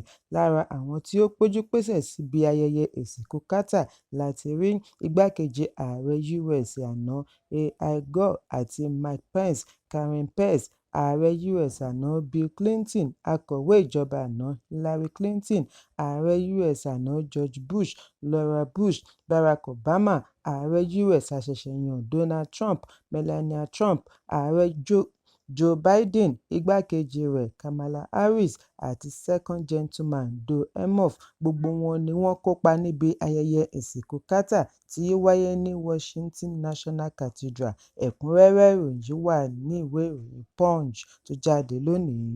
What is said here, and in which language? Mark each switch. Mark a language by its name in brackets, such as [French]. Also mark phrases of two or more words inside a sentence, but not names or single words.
[Yoruba] Lára àwọn tí ó péjú-pésẹ̀ síbi ayẹyẹ ìsìnkú Carter láti rí igbákejì ààrẹ US àná Al Gore àti Mike Pence, Karen Pence, ààrẹ US àná Bill Clinton, akọ̀wé ìjọba àná Hillary Clinton, ààrẹ US àná George Bush, Laura Bush, Barack Obama, ààrẹ US àṣẹ̀ṣẹ̀yàn Donald Trump, Melania Trump, ààrẹ Joe Biden, igbákejì rẹ̀ Kamala Harris àti [English] Second Gentleman [Yoruba] Joe Emhoff. Gbogbo wọn ni wọ́n kópa níbi ayẹyẹ ìsìnkú Carter tí ó wáyé ní Washington National Cathedral. Ẹ̀kúnrẹ́rẹ́ ìròyìn wà ní ìwé ìròyìn Punch tó jáde lónìí.